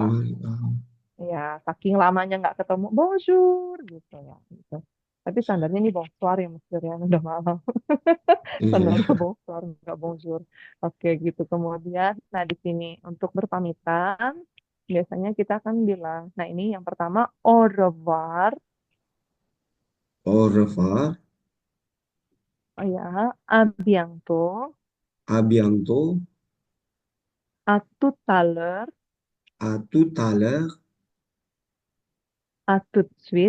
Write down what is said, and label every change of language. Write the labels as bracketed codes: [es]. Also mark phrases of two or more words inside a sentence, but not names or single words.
[id] Ya, saking lamanya nggak ketemu, bonjour gitu ya. Gitu. Tapi standarnya ini bonsoir ya, Mas Durian, udah malam. Iya, iya. Standarnya bonsoir, nggak bonjour. Oke, gitu. Kemudian, nah di sini untuk berpamitan, biasanya kita akan bilang, nah ini yang pertama, [fr] au revoir, Au revoir. oh ya, à bientôt, À bientôt. à tout à l'heure, À tout à l'heure. à tout de suite,